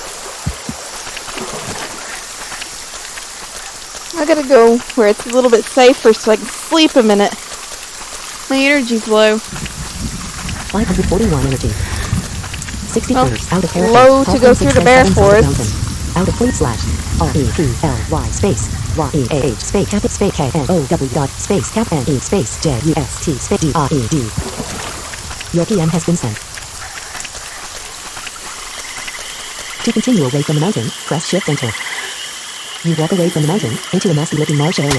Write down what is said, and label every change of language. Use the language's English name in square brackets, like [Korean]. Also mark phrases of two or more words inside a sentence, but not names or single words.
[English] I gotta go where it's a little bit safer so I can sleep a minute. My energy's low. 541 energy. 60 Well, first. Out of character. low to go through the bear forest. Out of fleet slash. R-E-E-L-Y space. Y-E-A-H space cap space K-N-O-W dot space cap N-E space J-U-S-T space D-R-E-D. Your PM has been sent. To continue away from the mountain, press shift enter. You walk away from the mountain, into a nasty looking marsh area.